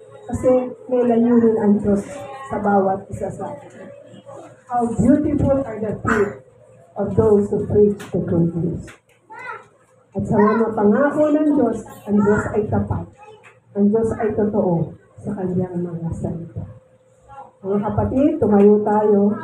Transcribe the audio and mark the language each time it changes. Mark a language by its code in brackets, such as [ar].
[tl] Kasi may layunin ang Diyos sa bawat isa sa atin. [en] How beautiful are the feet of those who preach the good news. [tl] At sa mga pangako ng Diyos, ang Diyos ay tapat. Ang Diyos ay totoo sa kanyang mga salita. Mga kapatid, tumayo tayo.